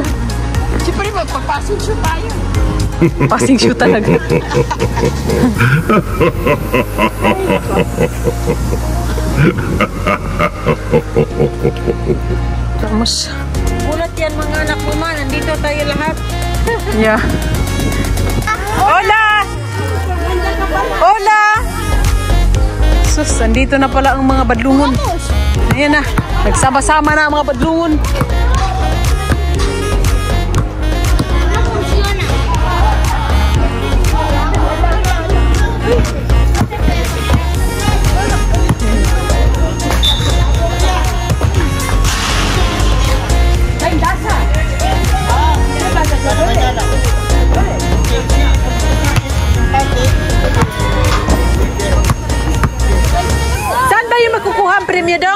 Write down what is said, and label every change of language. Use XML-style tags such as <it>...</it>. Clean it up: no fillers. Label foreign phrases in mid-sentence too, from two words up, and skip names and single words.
<tl>Siyempre, magpa-</tl> <en>passing shoot</en> <tl>tayo.</tl> <en>Passing shoot</en> <tl>talaga. Vamos. Gulat yan mga anak mo man. Nandito tayo lahat.</tl> <es>Yeah. Hola! Hola!</es> <tl>Sus, andito na pala ang mga badlungon. Ayan na. Nagsama-sama na ang mga badlungon. Saan ba yung makukuha ang premyo dong?</tl>